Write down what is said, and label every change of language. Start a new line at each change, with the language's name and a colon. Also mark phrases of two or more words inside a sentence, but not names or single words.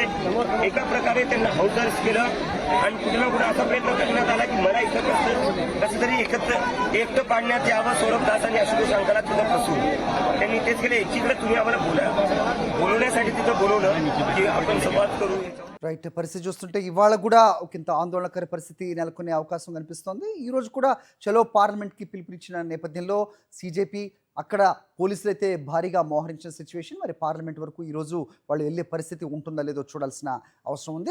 Marathi: एका प्रकारे त्यांना हाऊस अरेस्ट केलं आणि कुठे ना कुठे असा प्रयत्न करण्यात आला की मला इथं कसं तरी एकटं पाडण्यात यावं. सौरभ दास आणि आशुतोष अंकाला तिथं फसून त्यांनी तेच केलं. एकीकडे तुम्ही आम्हाला बोलवण्यासाठी तिथं बोलवलं की आपण संवाद करू.
Telugu: రైట్ పరిస్థితి చూస్తుంటే ఇవాళ కూడా ఒకంత ఆందోళనకర పరిస్థితి నెలకొనే అవకాశం కనిపిస్తోంది. ఈరోజు కూడా చలో పార్లమెంట్కి పిలుపునిచ్చిన నేపథ్యంలో సీజేపీ అక్కడ పోలీసులు అయితే భారీగా మోహరించిన సిచ్యువేషన్. మరి పార్లమెంట్ వరకు ఈరోజు వాళ్ళు వెళ్ళే పరిస్థితి ఉంటుందా లేదో చూడాల్సిన అవసరం ఉంది.